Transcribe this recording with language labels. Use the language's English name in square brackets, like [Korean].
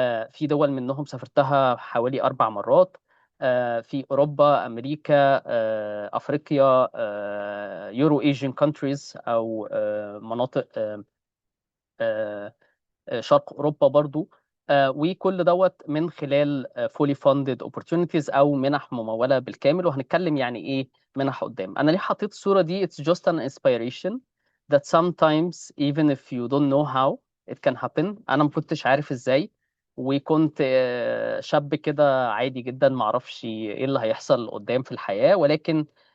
[Arabic] في دول منهم سافرتها حوالي 4 مرات، في أوروبا، أمريكا، أفريقيا، [English] Euro Asian countries, [Arabic] أو مناطق آه، شرق اوروبا برضو. وكل دوت من خلال [English] fully funded opportunities [Arabic] او منح مموله بالكامل. وهنتكلم يعني ايه منح قدام. انا ليه حطيت الصوره دي؟ [English] it's just an inspiration that sometimes even if you don't know how it can happen. [Arabic] انا ما كنتش عارف ازاي، وكنت شاب كده عادي جدا ما اعرفش ايه اللي هيحصل قدام في الحياه. ولكن